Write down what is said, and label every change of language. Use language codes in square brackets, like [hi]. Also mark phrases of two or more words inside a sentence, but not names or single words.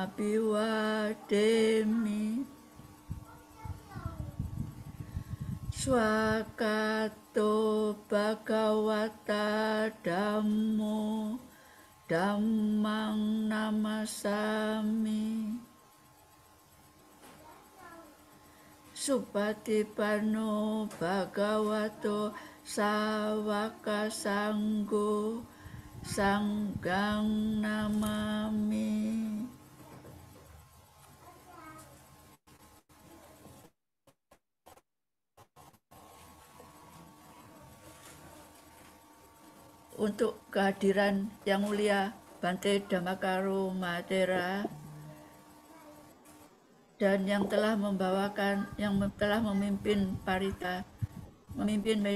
[pi] abhiwademi swakato bhagawata dhammo dhammang namasami Supatipano bhagavato sawaka sanggo sanggang namami. [id] Untuk kehadiran Yang Mulia Bante Dhammakaro Mahathera dan yang telah memimpin parita, memimpin